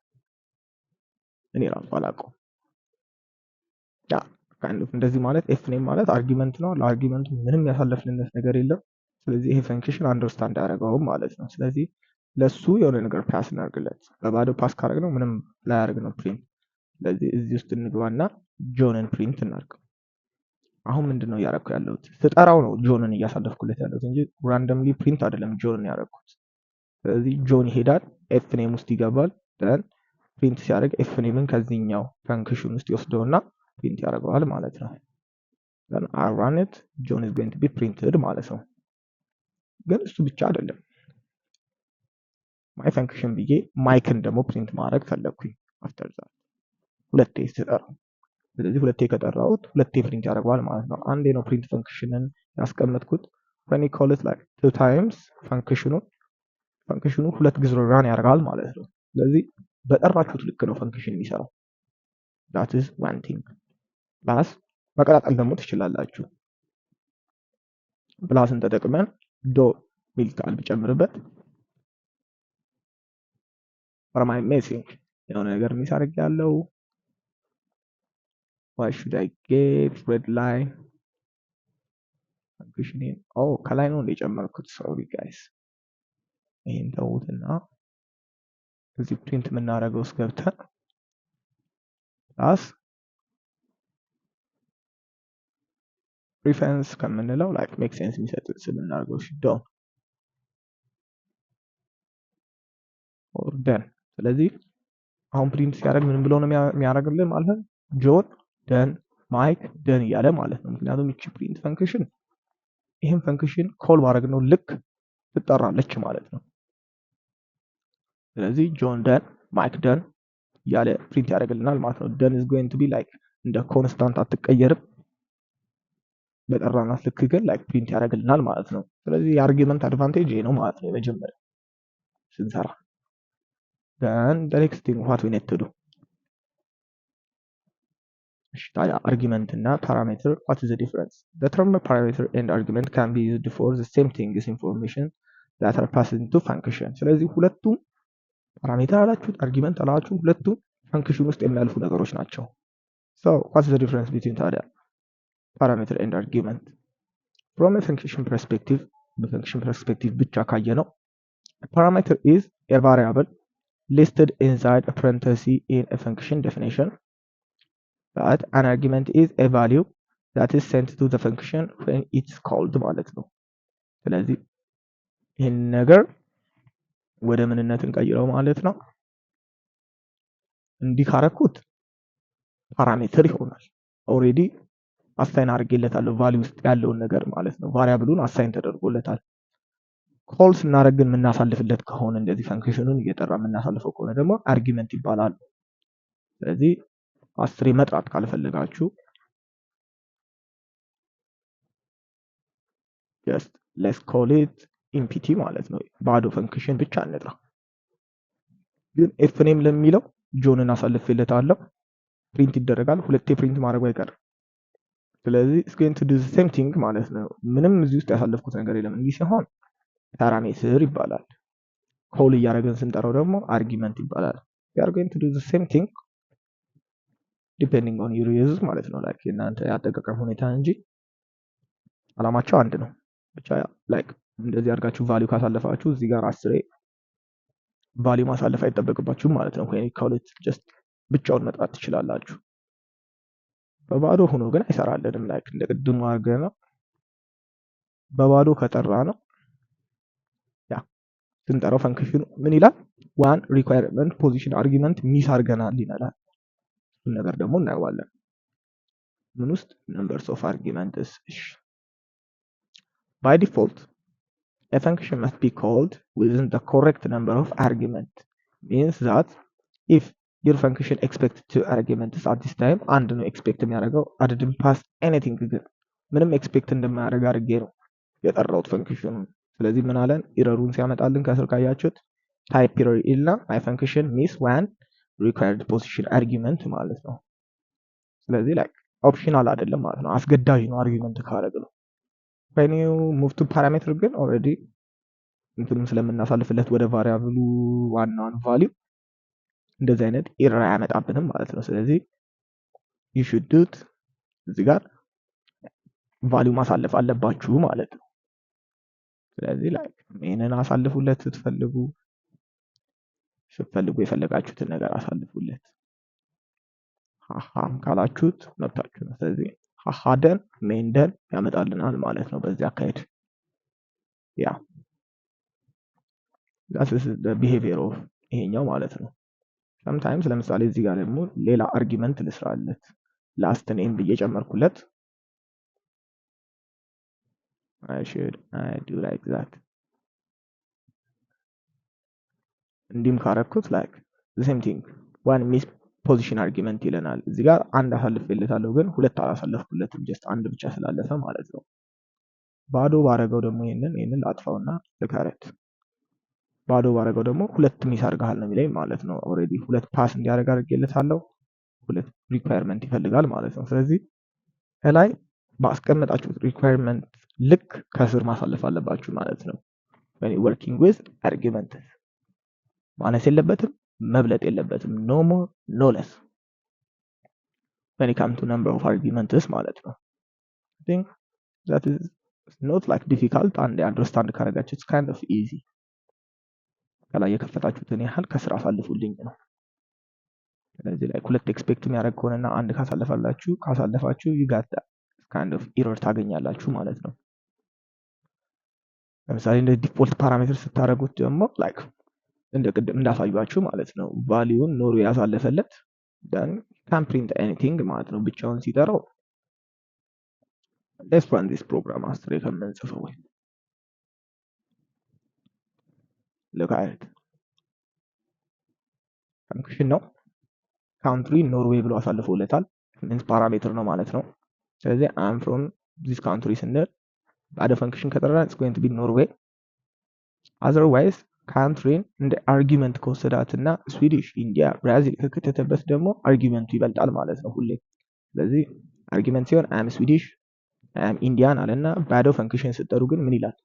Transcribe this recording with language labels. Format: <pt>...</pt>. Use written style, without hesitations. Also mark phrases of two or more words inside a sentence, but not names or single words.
<am>እኔ ራሱ አላውቀውም። ያ</am> <en>kind of</en> <am>እንደዚህ ማለት ኤፍ ኔም ማለት አርጊመንት ነው። ለአርጊመንቱ ምንም ያሳለፍንለት ነገር የለም። ስለዚህ ይሄ</am> <en>function understand</en> <am>ያደርገውም ማለት ነው። ስለዚህ ለሱ የሆነ ነገር ፓስ እናርግለት። በባዶ ፓስ ካደረግነው ምንም ላያደርግ ነው ፕሪንት። ስለዚህ እዚህ ውስጥ እንግባና ጆንን ፕሪንት እናርገው። አሁን ምንድነው እያደረኩ ያለሁት? ስጠራው ነው ጆንን እያሳለፍኩለት ያለሁት እንጂ</am> <en>randomly print</en> <am>አይደለም ጆንን ያደረኩት። ስለዚህ ጆን ይሄዳል፣ ኤፍ ኔም ውስጥ ይገባል።</am> <en>then print</en> <am>ሲያደርግ ኤፍ ኔምን ከዚህኛው ፈንክሽን ውስጥ ይወስደውና ፕሪንት ያደርገዋል ማለት ነው።</am> <en>then I run it, John is going to be printed</en> <am>ማለት ነው። ግን እሱ ብቻ አይደለም።</am> <en>my function</en> <am>ብዬ ማይክን ደግሞ ፕሪንት ማድረግ ፈለግኩኝ።</am> <en>after that</en> <am>ሁለቴ ስጠራው፣ ስለዚህ ሁለቴ ከጠራሁት ሁለቴ ፕሪንት ያደርገዋል ማለት ነው። አንዴ ነው</am> <en>print function</en> <am>ያስቀመጥኩት።</am> <en>when you call it like two times</en> <am>ፈንክሽኑ ሁለት ጊዜ ራን ያደርጋል ማለት ነው። ስለዚህ በጠራችሁት ልክ ነው ፈንክሽን የሚሰራው።</am> <en>that is one thing።</en> <am>ፕላስ መቀላቀል ደግሞ ትችላላችሁ። ፕላስን ተጠቅመን ዶ ሚል ቃል ብጨምርበት</am> <en>for my missing</en> <am>የሆነ ነገር ሚስ አድርጌያለሁ።</am> <en>why should I get red line function</en> <am>ከላይ ነው እንደጨመርኩት።</am> <en>sorry guys።</en> <am>ይሄን ተውትና እዚህ ፕሪንት የምናደርገው ውስጥ ገብተን</am> <en>plus reference</en> <am>ከምንለው</am> <en>like make sense</en> <am>የሚሰጥ ስም እናድርገው።</am> <en>done or then።</en> <am>ስለዚህ አሁን ፕሪንት ሲያደርግ ምን ብሎ ነው የሚያደርግልን ማለት ነው? ጆን ደን ማይክ ደን እያለ ማለት ነው። ምክንያቱም እቺ</am> <en>print function</en> <am>ይሄን</am> <en>function call</en> <am>ማድረግ ነው ልክ ትጠራለች ማለት ነው። ስለዚህ ጆን ደን ማይክ ደን እያለ ፕሪንት ያደርግልናል ማለት ነው። ደን</am> <en>is going to be like</en> <am>እንደ ኮንስታንት አትቀየርም። በጠራናት ልክ ግን like ፕሪንት ያደርግልናል ማለት ነው። ስለዚህ የአርጊመንት አድቫንቴጅ ይሄ ነው ማለት ነው የመጀመሪያ ስንሰራ።</am> <en>then the next thing what we need to do</en> <am>ታዲያ አርጊመንት እና ፓራሜትር</am> <en>what is the difference? The term parameter and argument can be used for the same thing as information that are passed into function።</en> <am>ስለዚህ ሁለቱም ፓራሜትር አላችሁ አርጊመንት አላችሁ ሁለቱም ፈንክሽን ውስጥ የሚያልፉ ነገሮች ናቸው።</am> <en>so what is the difference between ታዲያ parameter and argument? from a function perspective</en> <am>በፈንክሽን ፐርስፔክቲቭ ብቻ ካየ ነው</am> <en>a parameter is a variable listed inside a parenthesis in a function definition, but an argument is a value that is sent to the function when it's called</en> <am>ማለት ነው። ስለዚህ ይህን ነገር ወደ ምንነት እንቀይረው ማለት ነው። እንዲህ ካረኩት ፓራሜትር ይሆናል።</am> <en>already assign</en> <am>አድርጌለታለሁ ቫልዩ ውስጥ ያለውን ነገር ማለት ነው። ቫሪያብሉን አሳይን ተደርጎለታል። ኮል ስናደርግ ግን የምናሳልፍለት ከሆነ እንደዚህ ፈንክሽኑን እየጠራ የምናሳልፈው ከሆነ ደግሞ አርጊመንት ይባላል። ስለዚህ አስሬ መጥራት ካልፈለጋችሁ</am> <en>just let's call it empty</en> <am>ማለት ነው። ባዶ ፈንክሽን ብቻ እንጥራ። ግን ኤፍ ኔም ለሚለው ጆንን አሳልፌለታለሁ ፕሪንት ይደረጋል። ሁለቴ ፕሪንት ማድረግ አይቀርም። ስለዚህ</am> <en>it's going to do the same thing</en> <am>ማለት ነው። ምንም እዚህ ውስጥ ያሳለፍኩት ነገር የለም። እንዲህ ሲሆን ፓራሜትር ይባላል። ኮል እያደረግን ስንጠራው ደግሞ አርጊመንት ይባላል።</am> <en>we are going to do the same thing depending on your use</en> <am>ማለት ነው። ላይክ የእናንተ ያጠቃቀም ሁኔታ እንጂ አላማቸው አንድ ነው። ብቻ ላይክ እንደዚህ አድርጋችሁ ቫልዩ ካሳለፋችሁ እዚህ ጋር 10 ቫልዩ ማሳለፍ አይጠበቅባችሁም ማለት ነው። ወይ ከሁለት ጀስት ብቻውን መጥራት ትችላላችሁ። በባዶ ሆኖ ግን አይሰራልንም። ላይክ እንደ ቅድሙ አድርገን ነው በባዶ ከጠራ ነው ያ ስንጠራው ፈንክሽኑ ምን ይላል?</am> <en>one requirement position argument</en> <am>ሚስ አድርገናል ይላል። እሱን ነገር ደግሞ እናየዋለን። ምን ውስጥ</am> <en>numbers of arguments by default a function must be called within the correct number of arguments means that if your function expects two arguments at this time and no expect የሚያደርገው I didn't pass anything</en> <am>ግን ምንም ኤክስፔክት እንደማያደርግ አድርጌ ነው የጠራሁት ፈንክሽኑ። ስለዚህ ምን አለን? ኢረሩን ሲያመጣልን ከስር ካያችሁት</am> <en>type error</en> <am>ኢልና</am> <en>my function miss one required position argument</en> <am>ማለት ነው። ስለዚህ</am> <en>like optional</en> <am>አይደለም ማለት ነው፣ አስገዳጅ ነው አርጊመንት ካረግ ነው።</am> <en>when you move to parameter</en> <am>ግን ኦልሬዲ እንትንም ስለምናሳልፍለት ወደ ቫሪያብሉ ዋናውን ቫልዩ እንደዚህ አይነት ኤረር አያመጣብንም ማለት ነው። ስለዚህ</am> <en>you should do it</en> <am>እዚህ ጋር ቫልዩ ማሳለፍ አለባችሁ ማለት ነው። ስለዚህ ላይክ ይሄንን አሳልፉለት ስትፈልጉ የፈለጋችሁትን ነገር አሳልፉለት። ሃሃም ካላችሁት መብታችሁ ነው። ስለዚህ ሃሃደን ሜንደን ያመጣልናል ማለት ነው በዚህ አካሄድ። ያ</am> <en>that is the behavior of</en> <am>ይሄኛው ማለት ነው። sometimes ለምሳሌ እዚህ ጋር ደግሞ ሌላ አርጊመንት ልስራለት</am> <en>last name</en> <am>ብዬ ጨመርኩለት</am> <en>I do like that</en> <am>እንዲህም ካረኩት</am> <en>like the same thing one miss position argument</en> <am>ይለናል። እዚህ ጋር አንድ አሳልፌለታለሁ ግን ሁለት አላሳለፍኩለትም ጀስት አንድ ብቻ ስላለፈ ማለት ነው። ባዶ ባረገው ደግሞ ይሄንን ላጥፋውና ልከረት ባዶ ባረገው ደግሞ ሁለት ሚስ አድርገሃል ነው የሚለኝ ማለት ነው። ኦልሬዲ ሁለት ፓስ እንዲያደርግ አድርጌለታለሁ። ሁለት ሪኳየርመንት ይፈልጋል ማለት ነው። ስለዚህ ከላይ ባስቀመጣችሁት ሪኳየርመንት ልክ ከስር ማሳለፍ አለባችሁ ማለት ነው።</am> <en>when you working with argument</en> <am>ማነስ የለበትም መብለጥ የለበትም</am> <en>no more no less when it comes to number of arguments</en> <am>ማለት ነው።</am> <en>I think that is not like difficult and understand ካረጋችሁ it's kind of easy</en> <am>ከላይ የከፈታችሁትን ያህል ከስር አሳልፉልኝ ነው። ስለዚህ ላይ ሁለት ኤክስፔክት የሚያደርግ ከሆነና አንድ ካሳለፋችሁ</am> <en>you got that kind of error</en> <am>ታገኛላችሁ ማለት ነው። ለምሳሌ እንደ</am> <en>default parameter</en> <am>ስታደርጉት ደግሞ like እንደ ቅድም እንዳሳያችሁ ማለት ነው ቫልዩን ኖሮ ያሳለፈለት</am> <en>then can print anything</en> <am>ማለት ነው ብቻውን ሲጠራው</am> <en>let's run this program</en> <am>አስሬ ከምንጽፈው</am> <en>look at it function</en> <am>ነው country ኖርዌይ ብሎ አሳልፎለታል means ፓራሜትር ነው ማለት ነው። ስለዚህ</am> <en>I'm from this country</en> <am>ስንል ባደ ፈንክሽን ከጠራን</am> <en>it's going to be Norway otherwise</en> <am>ካንትሪን እንደ አርጊመንት ከወሰዳትና ስዊዲሽ፣ ኢንዲያ፣ ብራዚል ከከተተበት ደግሞ አርጊመንቱ ይበልጣል ማለት ነው ሁሌ። ስለዚህ አርጊመንት ሲሆን</am> <en>I'm Swedish I'm Indian</en> <am>አለና ባዶ ፈንክሽን ስትጠሩ ግን ምን ይላል?</am>